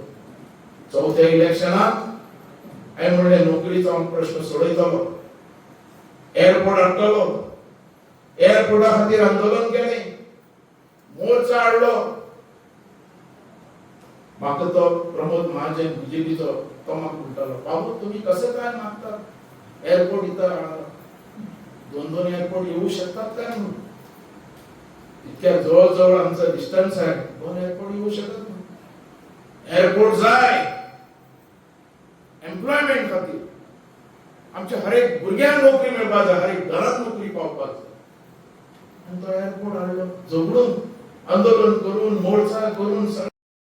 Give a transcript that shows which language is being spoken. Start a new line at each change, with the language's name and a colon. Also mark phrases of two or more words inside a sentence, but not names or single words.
Konkani: चौथ्या इलेक्शनात हांवें म्हणलें नोकरीचो हांव प्रश्न सोडयतलो, एअरपोर्ट हाडटलो, एअरपोर्टा खातीर आंदोलन केलें, मोर्चा हाडलो. म्हाका तो प्रमोद महाजन बीजेपीचो तो म्हाका म्हणटालो,
Marathi: बाबू तुम्ही कसे काय मागतात एअरपोर्ट इथं हाडायला? 2-2 एअरपोर्ट येऊ शकतात काय म्हणून? इतक्या जवळ आमचा डिस्टन्स आहे, 2 एअरपोर्ट येऊ शकत नाही.
Konkani: एअरपोर्ट जाय एम्प्लॉयमेंट खातीर. आमच्या हर एक भुरग्यांक नोकरी मेळपाक जाय, हर एक घरात नोकरी पावपाक जाय. आणि तो एअरपोर्ट हाडलो झगडून, आंदोलन करून, मोर्चा करून.